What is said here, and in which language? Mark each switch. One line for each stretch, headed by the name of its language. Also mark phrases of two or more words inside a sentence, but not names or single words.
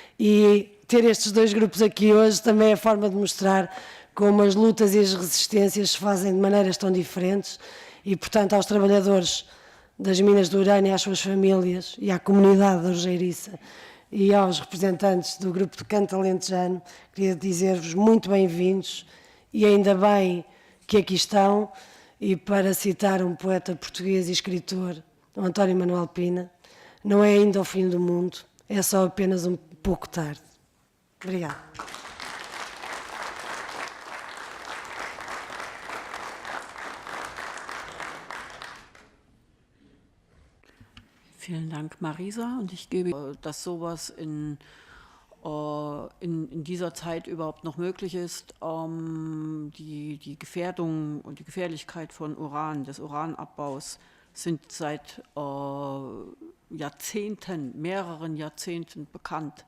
Portuguese: e ter estes dois grupos aqui hoje também é a forma de mostrar como as lutas e as resistências se fazem de maneiras tão diferentes, e, portanto, aos trabalhadores das minas de urânio, às suas famílias e à comunidade da Orgeiriça e aos representantes do grupo de Canto Alentejano, queria dizer-vos muito bem-vindos e ainda bem que aqui estão. E para citar um poeta português e escritor, o António Manuel Pina, não é ainda o fim do mundo, é só apenas um pouco tarde. Obrigada.
German: Vielen Dank, Marisa. Und ich gebe, dass sowas in dieser Zeit überhaupt noch möglich ist, die Gefährdung und die Gefährlichkeit von Uran, des Uranabbaus, sind seit Jahrzehnten, mehreren Jahrzehnten bekannt.